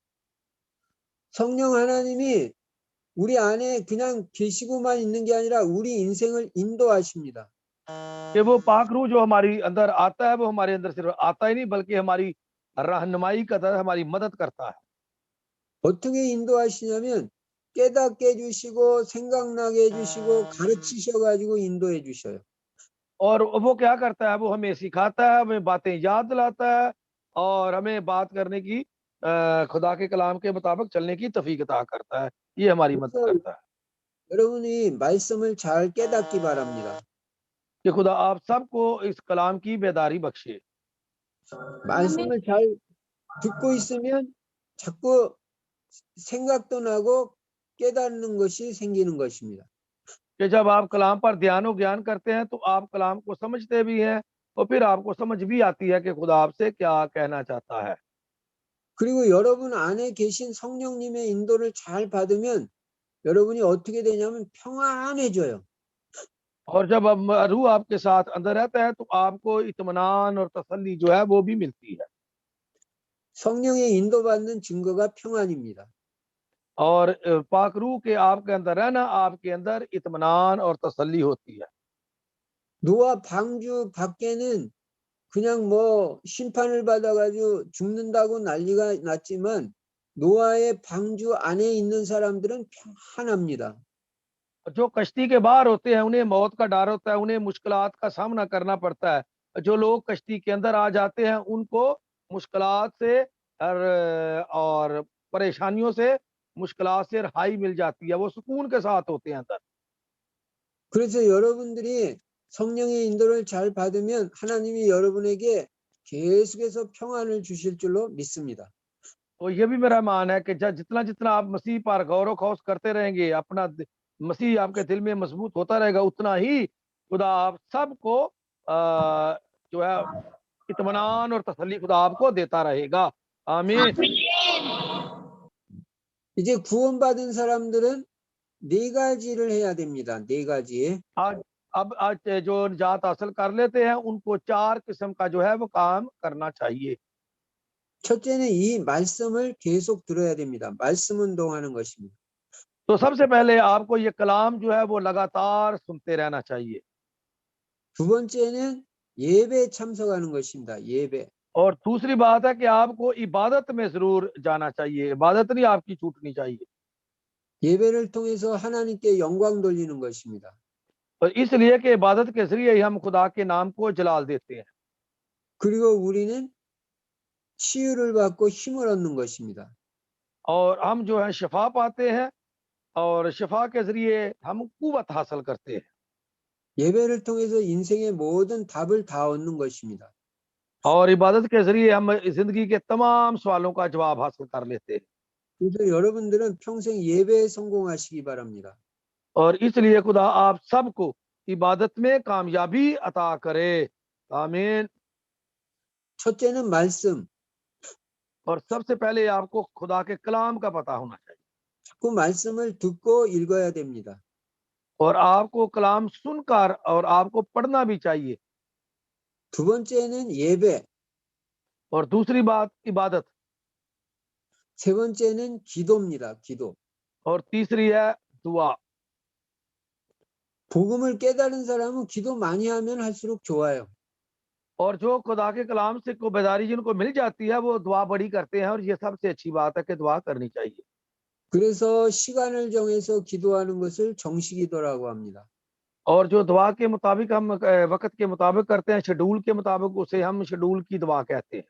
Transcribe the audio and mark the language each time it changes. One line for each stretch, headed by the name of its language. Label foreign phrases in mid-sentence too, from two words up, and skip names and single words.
Korean: 성령 하나님이 우리 안에 그냥 계시고만 있는 게 아니라 우리 인생을 인도하십니다.
Hindi: कि वो पाक रूह जो हमारी अंदर आता है वो हमारे अंदर सिर्फ आता ही नहीं बल्कि हमारी रहनुमाई करता है, हमारी मदद करता है।
Korean: 어떻게 인도하시냐면 깨닫게 해주시고 생각나게 해주시고 가르치셔가지고 인도해 주셔요.
Hindi: और वो क्या करता है, वो हमें सिखाता है, हमें बातें याद दिलाता है और हमें बात करने की खुदा के कलाम के मुताबिक चलने की तौफीक अता करता है। ये हमारी मदद
Korean: 그래서
Hindi: करता है
Korean: 여러분이 말씀을 잘 깨닫기 바랍니다.
Hindi: कि खुदा आप सबको इस कलाम की बेदारी बख्शे।
Korean: 말씀을 잘 듣고 있으면 자꾸 생각도 ना고 깨닫는 것이 생기는 것입니다.
Hindi: कि जब आप कलाम पर ध्यान और ज्ञान करते हैं तो आप कलाम को समझते भी हैं और फिर आपको समझ भी आती है कि खुदा आपसे क्या कहना चाहता है।
Korean: 그리고 여러분 안에 계신 성령님의 인도를 잘 받으면 여러분이 어떻게 되냐면 평안해져요.
Hindi: और जब अब रूह आपके साथ अंदर रहता है तो आपको इत्मीनान और तसल्ली जो है वो भी मिलती है।
Korean: 성령의 인도받는 증거가 평안입니다.
Hindi: और पाक रूह के आपके अंदर रहना आपके अंदर इत्मीनान और तसल्ली होती है।
Korean: 노아 방주 밖에는 그냥 뭐 심판을 받아가지고 죽는다고 난리가 났지만 노아의 방주 안에 있는 사람들은 평안합니다.
Hindi: जो कश्ती के बाहर होते हैं उन्हें मौत का डर होता है, उन्हें मुश्किलात का सामना करना पड़ता है। जो लोग कश्ती के अंदर आ जाते हैं उनको मुश्किलात से और परेशानियों से, मुश्किलात से रहाई मिल जाती है, वो सुकून के साथ होते हैं अंदर।
Korean: 그래서 여러분들이 성령의 인도를 잘 받으면 하나님이 여러분에게 계속해서 평안을 주실 줄로 믿습니다.
Hindi: तो ये भी मेरा मान है कि जितना जितना आप मसीह पर गौर खौस करते रहेंगे, अपना मसीह आपके दिल में मजबूत होता रहेगा, उतना ही खुदा आप सबको जो है इत्मीनान और तसल्ली खुदा आपको देता रहेगा। आमीन।
Korean: 이제 구원받은 사람들은 네 가지를 해야 됩니다. 네 가지.
Hindi: आज जो निजात हासिल कर लेते हैं उनको 4 किस्म का जो है वो काम करना चाहिए।
Korean: 첫째는 이 말씀을 계속 들어야 됩니다. 말씀 운동하는 것입니다.
Hindi: तो सबसे पहले आपको ये कलाम जो है वो लगातार सुनते रहना चाहिए।
Korean: 두 번째는 예배에 참석하는 것입니다. 예배.
Hindi: और दूसरी बात है कि आपको इबादत में ज़रूर जाना चाहिए, इबादत नहीं आपकी छूटनी चाहिए।
Korean: 예배를 통해서 하나님께 영광 돌리는 것입니다.
Hindi: और इसलिए कि इबादत के ज़रिए ही हम खुदा के नाम को जलाल देते हैं।
Korean: 그리고 우리는 치유를 받고 힘을 얻는 것입니다.
Hindi: और हम जो है शिफा पाते हैं और शिफा के ज़रिए हम कुव्वत हासिल करते हैं।
Korean: 예배를 통해서 인생의 모든 답을 다 얻는 것입니다.
Hindi: और इबादत के ज़रिए हम ज़िंदगी के तमाम सवालों का जवाब हासिल कर लेते हैं।
Korean: 그래서 여러분들은 평생 예배에 성공하시기 바랍니다.
Hindi: और इसलिए खुदा आप सबको इबादत में कामयाबी अता करे। आमीन।
Korean: 첫째는 말씀.
Hindi: और सबसे पहले आपको खुदा के कलाम का पता होना चाहिए
Korean: 자꾸 말씀을 듣고 읽어야 됩니다.
Hindi: और आपको कलाम सुनकर और आपको पढ़ना भी चाहिए।
Korean: 두 번째는 예배.
Hindi: और दूसरी बात इबादत।
Korean: 세 번째는 기도입니다. 기도.
Hindi: और तीसरी है दुआ।
Korean: 복음을 깨달은 사람은 기도 많이 하면 할수록 좋아요.
Hindi: और जो खुदा के कलाम से को बेदारी जिनको मिल जाती है वो दुआ बड़ी करते हैं और ये सबसे अच्छी बात है कि दुआ करनी चाहिए।
Korean: 그래서 시간을 정해서 기도하는 것을 정시기도라고 합니다.
Hindi: और जो दुआ के मुताबिक हम वक़्त के मुताबिक करते हैं, शेड्यूल के मुताबिक, उसे हम शेड्यूल की दुआ कहते हैं।